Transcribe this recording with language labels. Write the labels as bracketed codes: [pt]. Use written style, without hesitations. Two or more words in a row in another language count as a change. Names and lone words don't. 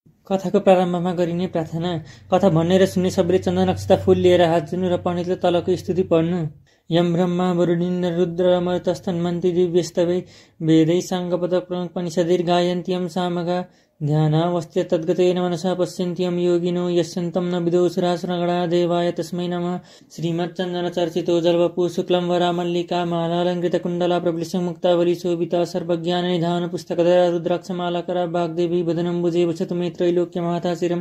[ne] कथाको प्रारम्भमा गरिने प्रार्थना। कथा भन्ने र सुन्ने सबैले चन्दन अक्षता फूल लिएर हात जोड्नु र पण्डितले तलको स्तुति पढ्नु। [sa] यम ब्रह्मा वरुणेन्द्र रुद्र अमरतस्तन्मन्ति दिव्यस्तवै वेदै साङ्गपद प्रमुखपनिषदैर् गायन्त्यं सामगा ध्यानावस्थ्य तद्गतेन मनसा पश्यन्त्यं योगिनो यस्यन्तं न विदो सुरासुरगणा देवाय तस्मै नमः। श्रीमच्चन्दनचर्चितो जलवपु शुक्लं वरामल्लिका मालालङ्कृतकुण्डला प्रबलिसमुक्तावली शोभिता सर्वज्ञाननिधान पुस्तकधरा रुद्राक्षमालाकरा वाग्देवी वदनम्बुजे वसतु मे त्रैलोक्यमाताशिरं।